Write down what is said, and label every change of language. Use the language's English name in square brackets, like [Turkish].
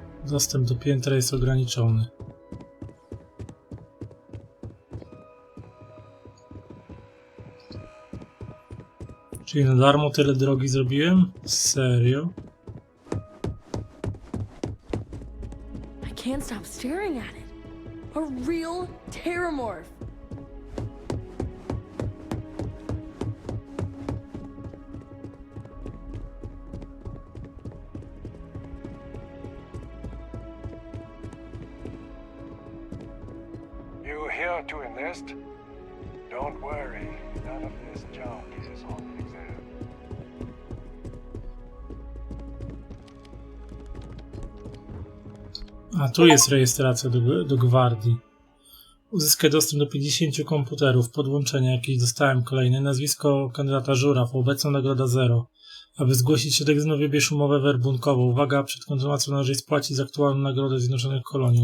[Polish] Dostęp do piętra jest ograniczony. Czyli na darmo tyle drogi zrobiłem? Serio? [English] I can't stop staring at it. A real terramorph. here to enlist? Don't worry, none of this junk is on the exam. [Polish] A tu jest rejestracja do Gwardii. Uzyskaj dostęp do 50 komputerów. Podłączenia jakieś dostałem kolejne. Nazwisko kandydata Zuraff, obecna nagroda 0. Aby zgłosić się do egzaminu, wybierz umowę werbunkową. Uwaga, przed kontynuacją należy spłacić za aktualną nagrodę Zjednoczonych Kolonii.